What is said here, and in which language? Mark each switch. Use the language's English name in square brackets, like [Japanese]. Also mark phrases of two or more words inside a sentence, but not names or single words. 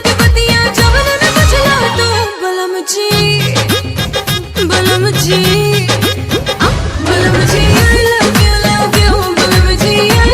[Bhojpuri] के बतिया जवन न बुझला तो बलम जी बलम जी बलम जी [English] I love you [Bhojpuri] बलम जी I